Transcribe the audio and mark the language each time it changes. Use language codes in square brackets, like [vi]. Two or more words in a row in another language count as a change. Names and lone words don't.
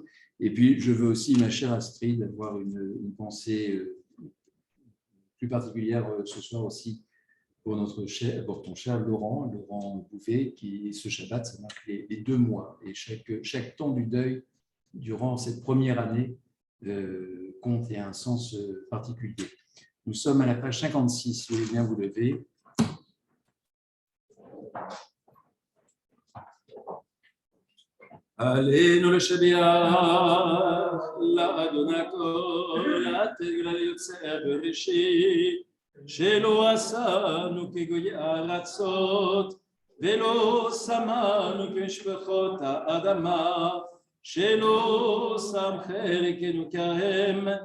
[fr] Et puis, je veux aussi, ma chère Astrid, avoir une pensée plus particulière ce soir aussi pour ton cher Laurent Bouvet, qui, ce Shabbat, ça marque les 2 mois. Et chaque temps du deuil, durant cette première année, compte et a un sens particulier. Nous sommes à la page 56, si vous voulez bien vous lever. [he] עלינו לשביח לאדון הכל, לתגלה ליוצר בראשית, שלא עשנו כגויי ארצות, ולא שמנו כמשפחות האדמה, שלא שם חלקנו כהם,